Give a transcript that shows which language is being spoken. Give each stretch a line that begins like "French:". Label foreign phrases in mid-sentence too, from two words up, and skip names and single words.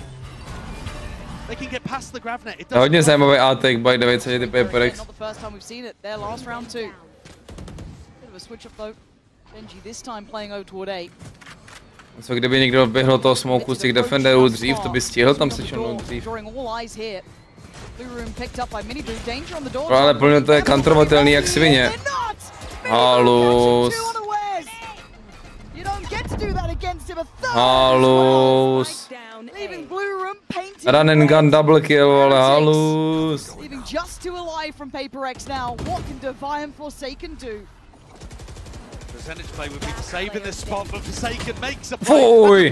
English: They can get past the grab net.
Czech: Je hodně zajímavý A-take,
English: by the way,
Czech: co je ty PaperX.
English: Not the first time we've seen it. Their last round too. Bit of a switch up though. Benji this time playing out toward A.
Czech: Co kdyby někdo běhl toho smoku z těch defenderů dřív, to by stihl tam se černout dřív. Ale plně to je counterovatelný jak svině. Halus. Halus.
English: Run and gun double kill,
Czech: ale halus.
English: Percentage play would be saving this spot, but Forsaken makes a play.